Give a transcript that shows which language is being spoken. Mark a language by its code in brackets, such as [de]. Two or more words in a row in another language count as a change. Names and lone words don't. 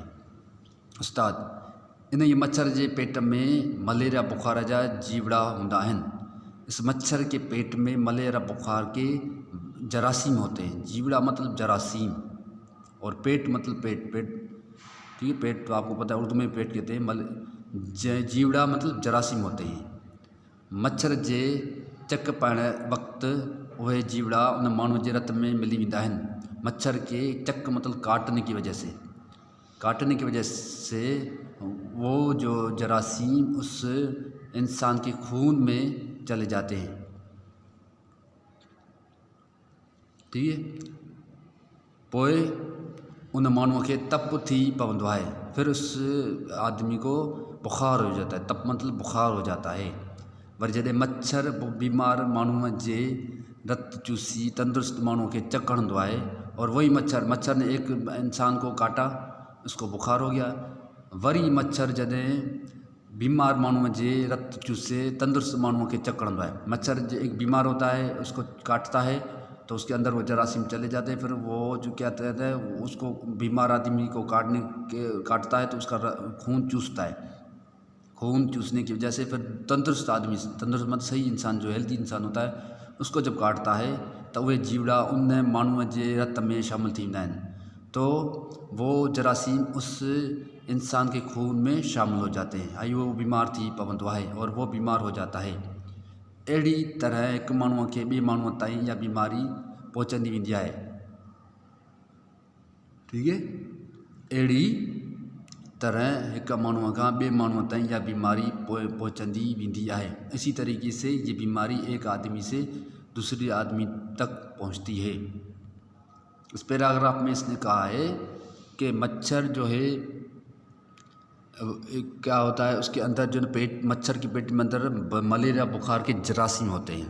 [sd] उस्ताद इन [ur] یہ مچھر کے پیٹ میں [sd] मलेरिया बुखार जा जीवड़ा होंदा आहिनि। [ur] اس مچھر کے پیٹ میں ملیریا بخار کے جراثیم ہوتے ہیں. جیوڑا مطلب جراثیم اور پیٹ مطلب پیٹ. ٹھیک ہے، پیٹ تو آپکو پتا ہے، اردو میں پیٹ کہتے ہیں. جیوڑا مطلب جراثیم ہوتے ہیں. [sd] मच्छर जे चक पाइण वक़्तु उहे जीवड़ा उन माण्हू जे रत में मिली वेंदा आहिनि। [ur] مچھر کے چک مطلب کاٹنے کی وجہ سے وہ جو جراثیم اس انسان کے خون میں چلے جاتے ہیں. ٹھیک ہے, [sd] पोइ उन माण्हूअ खे तप थी पवंदो आहे, [ur] پھر اس آدمی کو بخار ہو جاتا ہے. تپ مطلب بخار ہو جاتا ہے. [sd] वरी जॾहिं मच्छर बीमार माण्हूअ जे रत चूसी तंदुरुस्त माण्हूअ खे चक हणंदो आहे [ur] اور وہی مچھر نے ایک انسان کو کاٹا، اسکو بخار ہو گیا. [sd] वरी मच्छर जॾहिं बीमार माण्हूअ जे रत चूसे तंदुरुस्त माण्हूअ खे चक हणंदो आहे। [ur] مچھر جو ایک بیمار ہوتا ہے، اسکو کاٹتا ہے تو اسکے اندر وہ جراثیم چلے جاتے ہیں. پھر وہ جو کیا کہتے ہیں، اسکو بیمار آدمی کو کاٹتا ہے تو اسکا خون چوستا ہے. خون چوسنے کی وجہ سے پھر تندرست آدمی، تندرست مطلب صحیح انسان جو ہیلدی انسان ہوتا ہے، اسکو جب کاٹتا ہے تو [sd] वह जीवड़ा उन माण्हूअ जे रत में शामिल थी वेंदा आहिनि। [ur] تو وہ جراثیم اس انسان کے خون میں شامل ہو جاتے ہیں. [sd] आई वो बीमार थी पवंदो है [ur] اور وہ بیمار ہو جاتا ہے. [sd] अहिड़ी तरह एक माण्हूअ खे ॿिए माण्हूअ ताईं इहा बीमारी पहुचंदी वेंदी आहे। [ur] ٹھیک ہے, [sd] अहिड़ी तरह एक माण्हूअ खां ॿिए माण्हूअ ताईं इहा बीमारी पहुचंदी वेंदी आहे। [ur] اسی طریقے سے یہ بیماری ایک آدمی سے دوسرے آدمی تک پہنچتی ہے. اس پیراگراف میں اسنے کہا ہے کہ مچھر جو ہے کیا ہوتا ہے، اسکے اندر جو پیٹ، مچھر کے پیٹ میں اندر ملیریا بخار کے جراثیم ہوتے ہیں.